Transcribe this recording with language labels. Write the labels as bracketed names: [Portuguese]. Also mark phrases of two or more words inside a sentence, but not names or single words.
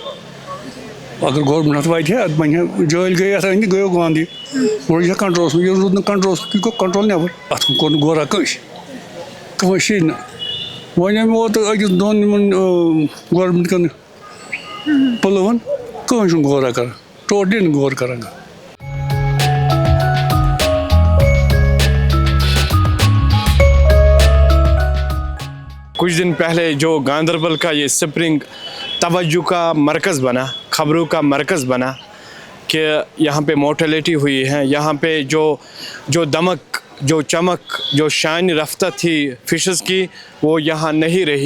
[Kashmiri] اگر گورمٮ۪نٛٹ اَتھ واتہِ ہا اَتھ بَنہِ ہا جٲلۍ گٔے اَتھ أنٛدۍ گٔیو گانٛدھی روزِ ہا کَنٹرولَس منٛز ییٚلہِ روٗد نہٕ کَنٹرولَس منٛز یہِ گوٚو کَنٹرول نٮ۪بر. اَتھ کُن کوٚر نہٕ غورا کٲنٛسہِ نہٕ وۄنۍ اَمہِ ووت أکِس دۄن یِمن گورمٮ۪نٛٹ کٮ۪ن پٕلوَن کٕہٕنۍ چھُنہٕ غورا کران ٹوٹلی نہیں غور کران. [Urdu] کچھ دن پہلے جو گاندربل کا یہ سپرنگ توجہ کا مرکز بنا خبروں کا مرکز بنا کہ یہاں پہ مورٹیلٹی ہوئی ہے یہاں پہ جو دمک جو چمک جو شائن رفتہ تھی فشز کی وہ یہاں نہیں رہی.